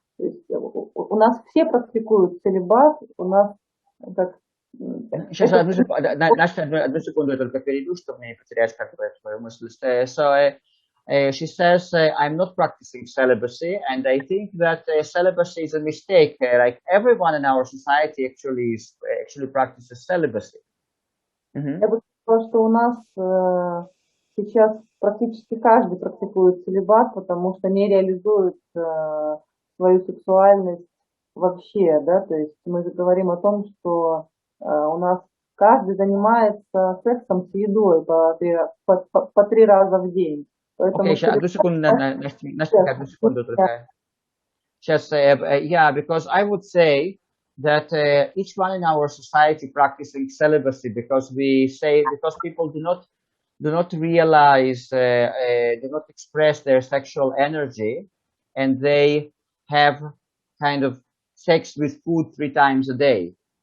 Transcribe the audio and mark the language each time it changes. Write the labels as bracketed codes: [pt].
[ru] То есть у нас все практикуют целибат, у нас как... Сейчас одну секунду я только перейду, чтобы не потерять свою мысль. [en] So she says, I'm not practicing celibacy, and I think that celibacy is a mistake. Like everyone in our society actually practices celibacy. [ru] Я бы сказала, что у нас сейчас практически каждый практикует целибат, потому что не реализует свою сексуальность вообще, да, то есть мы же говорим о том, что у нас каждый занимается сексом с едой по 3 раза в день. Поэтому одну секунду, Настя, одну секунду только. Сейчас, [en] yeah, because I would say that each one in our society practicing celibacy because people do not realize, do not express their sexual energy, and they have kind of sex with food 3 times a day.